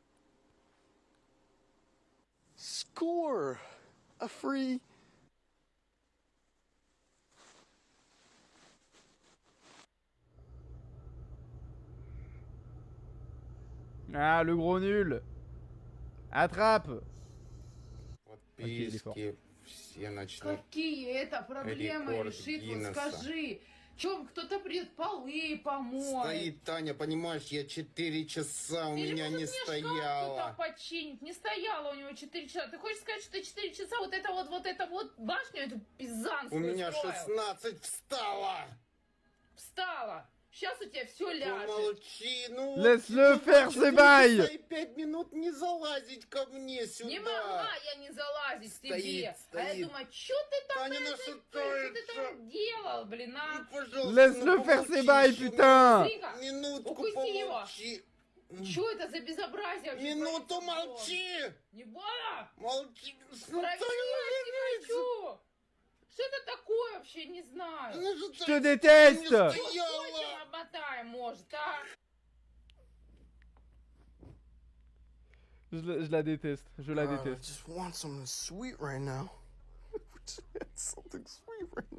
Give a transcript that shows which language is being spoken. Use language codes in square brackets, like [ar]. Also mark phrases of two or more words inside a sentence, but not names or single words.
[en] Score! A free. [fr] Ah, le gros nul. Attrape. [ru] Подписки все начнут. Какие это проблемы Рекорд решить? Вот Гиннесса. скажи. Чем кто-то придет полы помоет? Стоит, Таня, понимаешь, я 4 часа, у Или меня может не мне шкаф кто-то стояло. починит? Не стояло у него 4 часа. Ты хочешь сказать, что 4 часа вот это вот башню, эту пизанскую У меня строил? 16 встало. Встала. Сейчас у тебя все ляжет. Помолчи, ну. [fr] Laisse-le faire ses [ru] 4 [fr] bails. [ru] часа и 5 минут не залазить ко мне сюда. Не могла я не залазить к Стоит, тебе. А стоит. я думаю, что ты там, Таня, это, ну что что ты это? там делал, блин, а? Ну, пожалуйста, [fr] Laisse-le [ru] ну, [fr] faire ses [ru] помолчи [fr] bails, [ru] еще [fr] putain. [ru] Тихо. Минутку Укуси его. помолчи. Что это за безобразие вообще? Минуту происходит? молчи. Не буду. Молчи. Проверять не хочу. Что это такое вообще, не знаю. [fr] Je te déteste. [ru] Скотчем обмотаем, может, а? [fr] Je la déteste. Je la [en] I [fr] déteste. [en] just want something sweet right now. Something sweet right now.